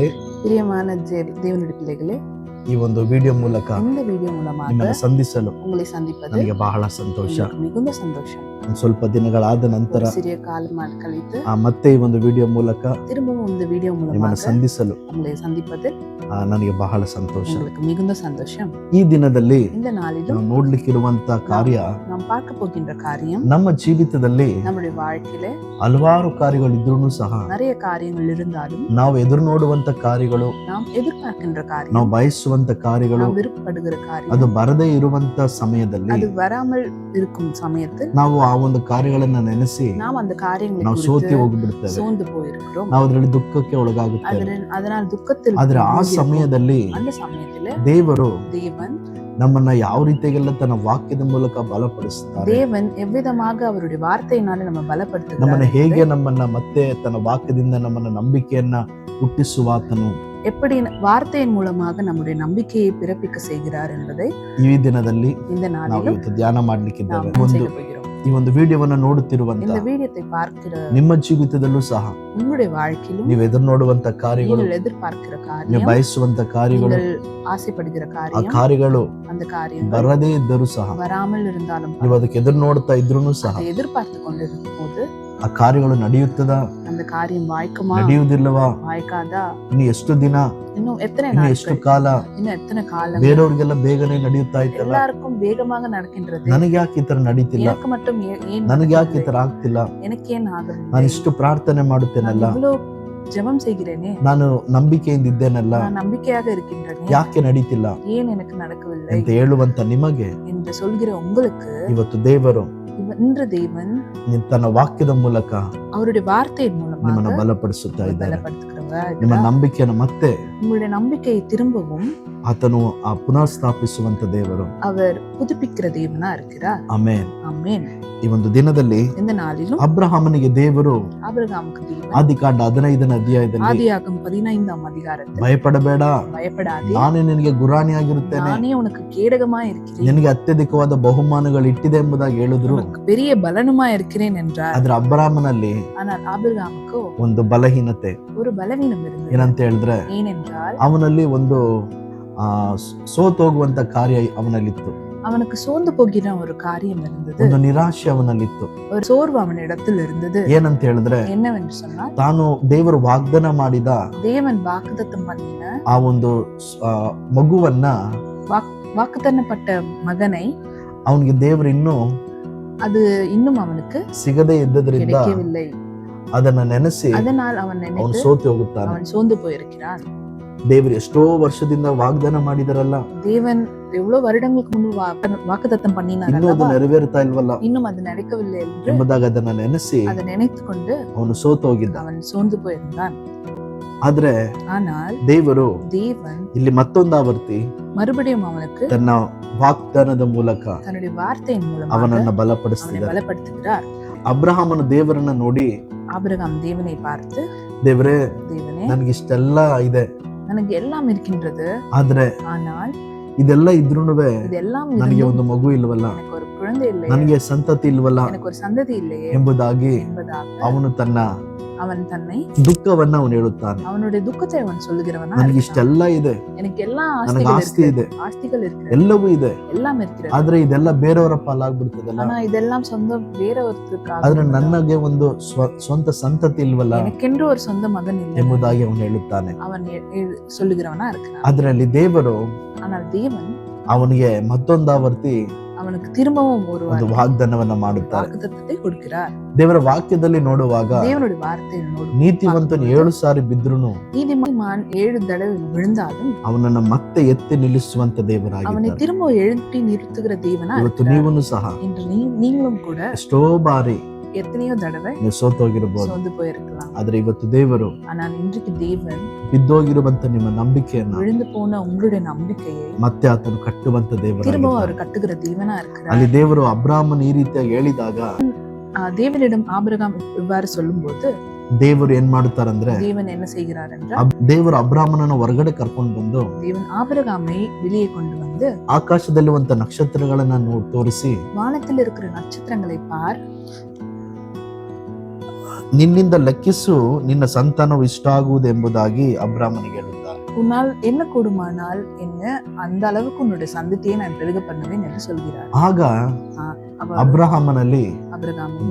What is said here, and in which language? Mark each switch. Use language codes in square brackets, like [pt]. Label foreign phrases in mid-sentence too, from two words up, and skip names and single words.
[ta] பிரியமான தேவனுடைய பிள்ளைகளே, [kn] ಈ ಒಂದು ವಿಡಿಯೋ ಮೂಲಕ [ta] இந்த வீடியோ மூலமாக [kn] ನಿಮ್ಮನ್ನು ಸಂಧಿಸಲು [ta] உங்களை சந்திப்பது [kn] ನನಗೆ ಬಹಳ ಸಂತೋಷ. [ta] எனக்கு மிகுந்த சந்தோஷம். [kn] ಸ್ವಲ್ಪ ದಿನಗಳಾದ ನಂತರ [ta] சிறிய காலம் கழித்து [kn] ಮತ್ತೆ ಈ ಒಂದು ವಿಡಿಯೋ ಮೂಲಕ [ta] திரும்பவும் இந்த வீடியோ [kn] ನಿಮ್ಮನ್ನು [ta] மூலமாக [kn] ಸಂಧಿಸಲು [ta] உங்களை சந்திப்பதில் [kn] ನನಗೆ ಬಹಳ ಸಂತೋಷ. [ta] உங்களுக்கு மிகுந்த சந்தோஷம். [kn] ಈ ದಿನದಲ್ಲಿ [ta] இந்த நாளிலும் [kn] ನಾವು ನೋಡ್ಲಿಕ್ಕಿರುವಂತ ಕಾರ್ಯ, [ta] நாம் பார்க்க போகின்ற காரியம், [kn] ನಮ್ಮ ಜೀವಿತದಲ್ಲಿ [ta] நம்முடைய வாழ்க்கையில [kn] ಹಲವಾರು ಕಾರ್ಯಗಳಿದ್ರೂ ಸಹ [ta] நிறைய காரியங்கள் இருந்தாலும் [kn] ನಾವು ಎದುರು ನೋಡುವಂತ ಕಾರ್ಯಗಳು, [ta] நாம் எதிர்பார்க்கின்ற காரியம், [kn] ನಾವು ಬಯಸುವಂತ ಕಾರ್ಯಗಳು, [ta] நாம் விருப்பப்படுகிற காரியம், [kn] ಅದು ಬರದೇ ಇರುವಂತ ಸಮಯದಲ್ಲಿ [ta] அது வராமல் இருக்கும் சமயத்தில் [kn] ನಾವು ಆ ಒಂದು ಕಾರ್ಯಗಳನ್ನ ನೆನೆಸಿ [ta] நாம் அந்த காரியங்களை [kn] ನಾವು ಸೋತಿ ಹೋಗ್ಬಿಡ್ತೇವೆ. [ta] சோர்ந்து போயிருக்கிறோம். [kn] ನಾವು ಅದರಲ್ಲಿ ದುಃಖಕ್ಕೆ ಒಳಗಾಗುತ್ತೇವೆ. [ta] அதனால் துக்கத்தில் [kn] ಆದ್ರೆ ಆ ಸಮಯದಲ್ಲಿ [ta] அந்த சமயத்துல [kn] ದೇವರು [ta] தேவன் [kn] ನಮ್ಮನ್ನ ಯಾವ ರೀತಿಗೆಲ್ಲ ತನ್ನ ವಾಕ್ಯದ ಮೂಲಕ ಬಲಪಡಿಸ್ತಾರೆ, [ta] தேவன் எவ்விதமாக அவருடைய வார்த்தையினால நம்ம [kn] ನಮ್ಮನ್ನ [ta] பலப்படுத்துகிறார், [kn] ಹೇಗೆ ನಮ್ಮನ್ನ ಮತ್ತೆ ತನ್ನ ವಾಕ್ಯದಿಂದ ನಮ್ಮನ್ನ ನಂಬಿಕೆಯನ್ನ ಹುಟ್ಟಿಸುವಾತನು [ta] எப்படி வார்த்தையின் மூலமாக நம்முடைய நம்பிக்கையை பிறப்பிக்க செய்கிறார் என்பதை [kn] ಈ ದಿನದಲ್ಲಿ [ta] இந்த [kn] ನಾವು [ta] நாளிலும் [kn] ಇವತ್ತು ಧ್ಯಾನ ಮಾಡ್ಲಿಕ್ಕಿದ್ದೇವೆ. [ta] நாம் [kn] ಒಂದು [ta] செய்ய போகிறோம். [kn] ಈ ಒಂದು ವಿಡಿಯೋವನ್ನ ನೋಡುತ್ತಿರುವಂತ [ta] இந்த வீடியோத்தை பார்க்கிற [kn] ನಿಮ್ಮ ಜೀವಿತದಲ್ಲೂ ಸಹ [ta] உங்களுடைய வாழ்க்கையிலும் [kn] ನೀವು ಎದುರು ನೋಡುವಂತ ಕಾರ್ಯಗಳು, [ta] நீங்கள் எதிர்பார்க்கிற [kn] ನೀವು [ta] காரியம், [kn] ಬಯಸುವಂತ ಕಾರ್ಯಗಳು, [ta] நீங்கள் ஆசைப்படுகிற [kn] ಆ [ta] காரியம், [kn] ಕಾರ್ಯಗಳು [ta] அந்த காரியங்கள் [kn] ಬರದೇ ಇದ್ದರೂ ಸಹ, [ta] வராமல் இருந்தாலும் [kn] ನೀವು ಅದಕ್ಕೆ ಎದುರು ನೋಡ್ತಾ ಇದ್ರೂ ಸಹ [ta] அதை எதிர்பார்த்து கொண்டிருக்கும் போது [kn] ಆ ಕಾರ್ಯಗಳು ನಡೆಯುತ್ತದಾ, [ta] அந்த காரியம் வாய்க்குமா [kn] ನಡೆಯುವುದಿಲ್ಲವಾ, [ta] வாய்க்காதா, [kn] ಇನ್ನು ಎಷ್ಟು ದಿನ, [ta] இன்னும் எத்தனை [kn] ಇನ್ನು ಎಷ್ಟು [ta] நாட்கள், [kn] ಕಾಲ, [ta] இன்னும் எத்தனை காலம், [kn] ಬೇರೆಯವ್ರಿಗೆಲ್ಲ ಬೇಗನೆ ನಡೆಯುತ್ತಾ ಇತ್ತಲ್ಲ, [ta] எல்லாருக்கும் வேகமாக நடக்கின்றது, [kn] ನನಗೆ ಯಾಕೆ ಈ ತರ ನಡೀತಿಲ್ಲ, [ta] எனக்கு மட்டும் ஏன் [kn] ನನಗೆ ಯಾಕೆ ಈ [ta] நடக்கவில்லை? [kn] ತರ ಆಗ್ತಿಲ್ಲ, [ta] எனக்கு ஏன் ஆகவில்லை? [kn] ನಾನು ಇಷ್ಟು ಪ್ರಾರ್ಥನೆ ಮಾಡುತ್ತೇನಲ್ಲ, [ta] நான் இவ்வளவு ஜெபம் செய்கிறேனே, [kn] ನಾನು ನಂಬಿಕೆಯಿಂದ ಇದ್ದೇನಲ್ಲ, [ta] நான் நம்பிக்கையாக இருக்கின்றேனே, [kn] ಯಾಕೆ ನಡೀತಿಲ್ಲ [ta] ஏன் எனக்கு நடக்கவில்லை [kn] ಅಂತ ಹೇಳುವಂತ ನಿಮಗೆ [ta] என்று சொல்கிற உங்களுக்கு [kn] ಇವತ್ತು ದೇವರು [ta] இன்று தேவன் [kn] ತನ್ನ ವಾಕ್ಯದ ಮೂಲಕ [ta] அவருடைய வார்த்தையின் மூலமாக [kn] ನಿಮ್ಮನ್ನು ಬಲಪಡಿಸುತ್ತಾ ಇದ್ದಾರೆ. [ta] பலப்படுத்துகிறவர். [kn] ನಿಮ್ಮ ನಂಬಿಕೆಯನ್ನು ಮತ್ತೆ [ta] உங்களுடைய நம்பிக்கையை திரும்பவும் [kn] ಆತನು ಪುನಃಸ್ಥಾಪಿಸುವಂತ ದೇವರು. [ta] அவர் புதுப்பிக்கிற தேவனா இருக்கிறார். [kn] ಆಮೆನ್. [ta] ஆமென். [kn] ಈ ಒಂದು ದಿನದಲ್ಲಿ [ta] இந்த நாளிலும் [kn] ಅಬ್ರಹಾಮನಿಗೆ ದೇವರು [ta] ஆபிரகாமுக்கு தேவன் [kn] ಆದಿಕಾಂಡ 15ನೇ ಅಧ್ಯಾಯದಲ್ಲಿ [ta] ஆதியாகமம் 15ஆம் அதிகாரத்தில் [kn] ಭಯಪಡಬೇಡ, [ta] பயப்படாதே, [kn] ನಾನೇ ನಿನಗೆ ಗುರಾಣಿಯಾಗಿರುತ್ತೇನೆ, [ta] நானே உனக்கு கேடகமா இருக்கிறேன், [kn] ನಿನಗೆ ಅತ್ಯಧಿಕವಾದ ಬಹುಮಾನಗಳು ಇಟ್ಟಿದೆ ಎಂಬುದಾಗಿ ಹೇಳಿದ್ರು. [ta] உனக்கு பெரிய பலனுமா இருக்கிறேன் என்றார். [kn] ಆದ್ರೆ ಅಬ್ರಹಾಮನಲ್ಲಿ [ta] ஆனால் ஆபிரகாமுக்கு [kn] ಒಂದು ಬಲಹೀನತೆ. [ta] ஒரு பலவீனம் இருந்தது. [kn] ಏನಂತ ಹೇಳಿದ್ರೆ [ta] ஏனென்றால் [kn] ಅವನಲ್ಲಿ ಒಂದು ಸೋತೋಗುವಂತ ಕಾರ್ಯ ಅವನಲ್ಲಿತ್ತು. [ta] அவனுக்கு சோர்ந்து போகிற ஒரு காரியம் இருந்தது. [kn] ಒಂದು ನಿರಾಶೆ ಅವನಲ್ಲಿತ್ತು. [ta] ஒரு சோர்வு அவனிடத்தில் இருந்தது. [kn] ಏನಂತ ಹೇಳಿದ್ರೆ [ta] என்னவென்று சொன்னால் [kn] ತಾನು ದೇವರು ವಾಗ್ದಾನ ಮಾಡಿದ [ta] தேவன் வாக்குத்தத்தம் பண்ணின [kn] ಆ ಒಂದು ಮಗುವನ್ನ, [ta] வாக்குத்தத்தப்பட்ட மகனை [kn] ಅವನಿಗೆ ದೇವರು ಇನ್ನೂ [ta] அது இன்னும் அவனுக்கு [kn] ಸಿಗದೇ ಇದ್ದದ್ರಿಂದ [ta] கிடைக்கவில்லை. [kn] ಅದನ್ನ ನೆನೆಸಿ [ta] அதனால் அவன் [kn] ಅವನು [ta] நினைத்து [kn] ಸೋತು ಹೋಗುತ್ತಾನೆ. [ta] அவன் சோர்ந்து போயிருக்கிறான். [kn] ದೇವರು ಎಷ್ಟೋ ವರ್ಷದಿಂದ ವಾಗ್ದಾನ ಮಾಡಿದಾರಲ್ಲ, [ta] தேவன் எவ்வளவு வருடங்களுக்கு முன்பு வாக்குத்தத்தம் [kn] ಇನ್ನೂ [ta] பண்ணினார், [kn] ಅದು ನೆರವೇರ್ತಾ ಇಲ್ವಲ್ಲ [ta] இன்னும் அது நடக்கவில்லை என்று [kn] ಎಂಬುದಾಗಿ ಅದನ್ನ ನೆನೆಸಿ [ta] அதை நினைத்து கொண்டு [kn] ಅವನು ಸೋತು ಹೋಗಿದ್ದ. [ta] அவன் சோர்ந்து போயிருந்தான். [kn] ಆದ್ರೆ [ta] ஆனால் [kn] ದೇವರು [ta] தேவன் [kn] ಇಲ್ಲಿ ಮತ್ತೊಂದು ಆವರ್ತಿ [ta] மறுபடியும் அவனுக்கு [kn] ತನ್ನ ವಾಗ್ದಾನದ ಮೂಲಕ [ta] தன்னுடைய வார்த்தையின் மூலமாக [kn] ಅವನನ್ನ [ta] அவனை [kn] ಬಲಪಡಿಸ್ತಿದ್ದಾರೆ. [ta] பலப்படுத்துகிறார். [kn] ಅಬ್ರಹಾಮನ ದೇವರನ್ನ ನೋಡಿ, [ta] ஆபிரகாம் தேவனை பார்த்து, [kn] ದೇವರೇ [ta] தேவனே [kn] ನನಗಿಷ್ಟೆಲ್ಲ ಇದೆ, [ta] ನನಗೆ எல்லாம் இருக்கின்றது, [kn] ಆದ್ರೆ [ta] ஆனால் [kn] ಇದೆಲ್ಲ ಇದ್ರೂನುವೆ [ta] இதெல்லாம் [kn] ನನಗೆ [ta] இருந்தும் [kn] ಒಂದು ಮಗು ಇಲ್ವಲ್ಲ, [ta] எனக்கு ஒரு குழந்தை இல்லையே, [kn] ನನಗೆ ಸಂತತಿ ಇಲ್ವಲ್ಲ [ta] எனக்கு ஒரு சந்ததி இல்லையே [kn] ಎಂಬುದಾಗಿ [ta] என்பதாக [kn] ಅವನು ತನ್ನ [ta] அவன் தன்னை [kn] ದುಃಖವನ್ನ ಅವನು ಹೇಳುತ್ತಾನೆ. [ta] அவனுடைய துக்கத்தை அவன் சொல்லுகிறவனா [kn] ನನಗೆ [ta] இருக்கிறான். [kn] ಇಷ್ಟೆಲ್ಲ ಇದೆ, [ta] எனக்கு எல்லா [kn] ನನಗೆ ಆಸ್ತಿ ಇದೆ, [ta] ஆஸ்திகள் இருக்கிறது, [kn] ಎಲ್ಲವೂ ಇದೆ, [ta] எல்லாம் இருக்கிறது, [kn] ಆದ್ರೆ ಇದೆಲ್ಲ ಬೇರೆಯವರ ಪಾಲಾಗ್ಬಿಡ್ತದಲ್ಲ, [ta] ஆனா இதெல்லாம் சொந்தம் வேற ஒருத்தருக்காக, [kn] ಆದ್ರೆ ನನಗೆ ಒಂದು ಸ್ವಂತ ಸಂತತಿ ಇಲ್ವಲ್ಲ [ta] எனக்கென்று ஒரு சொந்த மகன் இல்லை [kn] ಎಂಬುದಾಗಿ ಅವನು ಹೇಳುತ್ತಾನೆ. [ta] அவன் சொல்லுகிறவனா இருக்கிறான். [kn] ಅದರಲ್ಲಿ ದೇವರು [ta] ஆனால் தேவன் [kn] ಅವನಿಗೆ ಮತ್ತೊಂದಾವರ್ತಿ [ta] அவனுக்கு திரும்பவும் ஒரு [kn] ಒಂದು ವಾಗ್ದಾನವನ್ನ ಮಾಡುತ್ತಾರೆ. [ta] வாக்குத்தத்தத்தை கொடுக்கிறார். [kn] ದೇವರ ವಾಕ್ಯದಲ್ಲಿ ನೋಡುವಾಗ [ta] தேவனுடைய வார்த்தையில் ನೋಡು, [kn] ನೀತಿವಂತನು 7 ಸಾರಿ ಬಿದ್ರುನು [ta] நீதிமான் 7 தடவை விழுந்தாலும் [kn] ಅವನನ್ನ ಮತ್ತೆ ಎತ್ತಿ ನಿಲ್ಲಿಸುವಂತ [ta] அவனை [kn] ದೇವರಾಗಿದ್ದಾರೆ. [ta] திரும்ப எழுப்பி நிறுத்துகிற தேவனா [kn] ಇವತ್ತು [ta] இருக்கிறார். [kn] ನೀವೂ ಸಹ [ta] இன்று நீங்களும் கூட [kn] ಎಷ್ಟೋ ಬಾರಿ [ta] எத்தனையோ தடவை [kn] ನೀವು ಸೋತೋಗಿರಬಹುದು, [ta] சோர்ந்து போயிருக்கலாம். [kn] ಆದ್ರೆ ಇವತ್ತು ದೇವರು [ta] ஆனால் இன்றைக்கு தேவன் [kn] ಬಿದ್ದೋಗಿರುವಂತ ನಿಮ್ಮ ನಂಬಿಕೆಯನ್ನ [ta] விழுந்து போன உங்களுடைய நம்பிக்கையை [kn] ಮತ್ತೆ ಆತನು ಕಟ್ಟುವಂತ [ta] திரும்ப [kn] ದೇವರಾಗಿದ್ದಾನೆ. [ta] அவர் கட்டுகிற தேவனா இருக்கிறார். [kn] ಅಲ್ಲಿ ದೇವರು ಅಬ್ರಾಹ್ಮನ ಈ ರೀತಿಯಾಗಿ ಹೇಳಿದಾಗ [ta] தேவனிடம் ஆபிரகாம் இவ்வாறு சொல்லும்போது [kn] ದೇವರು ಏನ್ ಮಾಡುತ್ತಾರಂದ್ರೆ, [ta] தேவன் என்ன செய்கிறார் என்றால், [kn] ದೇವರು ಅಬ್ರಾಹ್ಮನನ್ನ ಹೊರಗಡೆ ಕರ್ಕೊಂಡು ಬಂದು [ta] தேவன் ஆபிரகாமை வெளியே கொண்டு வந்து [kn] ಆಕಾಶದಲ್ಲಿರುವಂತ ನಕ್ಷತ್ರಗಳನ್ನ ತೋರಿಸಿ, [ta] வானத்தில் இருக்கிற நட்சத்திரங்களை பார், [kn] ನಿನ್ನಿಂದ ಲೆಕ್ಕಿಸು, ನಿನ್ನ ಸಂತಾನವು ಇಷ್ಟಾಗುವುದೆಂಬುದಾಗಿ ಅಬ್ರಾಹ್ಮನಿಗೆ ಹೇಳುತ್ತಾರೆ. [ta] உன்னால் என்ன கூடுமானால் என்ன, அந்த அளவுக்கு உன்னுடைய சந்ததியை நான் பெருக பண்ணுவேன் என்று சொல்கிறார். [kn] ಆಗ [ta] அவர் [kn] ಅಬ್ರಹಾಮನಲ್ಲಿ [ta] ஆபிரகாமிலே